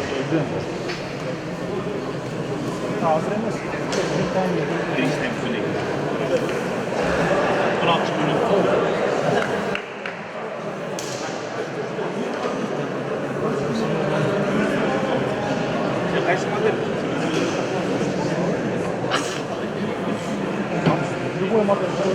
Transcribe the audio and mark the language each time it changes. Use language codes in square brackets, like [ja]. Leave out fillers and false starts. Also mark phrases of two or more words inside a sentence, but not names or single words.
[uz] Dön. Hazır emas. Birinchidan ko'ylak. 16 kuni. Qaysi model? [ru] Любой модель.